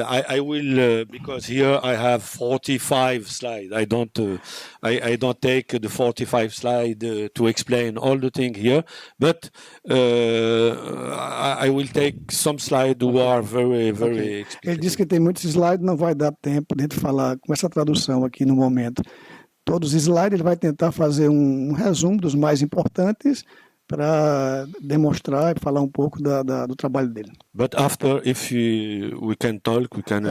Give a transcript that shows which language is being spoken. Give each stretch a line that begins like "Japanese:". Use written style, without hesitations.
English: I will because here I have 45 slides. I don't take the 45 slide to explain all the thing here, but I will take some slides who are very, very explicit.
Portuguese: Ele diz que tem muitos slides, não vai dar tempo de falar com essa tradução aqui no momento. Todos os slides ele vai tentar fazer um resumo dos mais importantes para demonstrar e falar um pouco do trabalho dele.
English: But after, if we can talk, we can.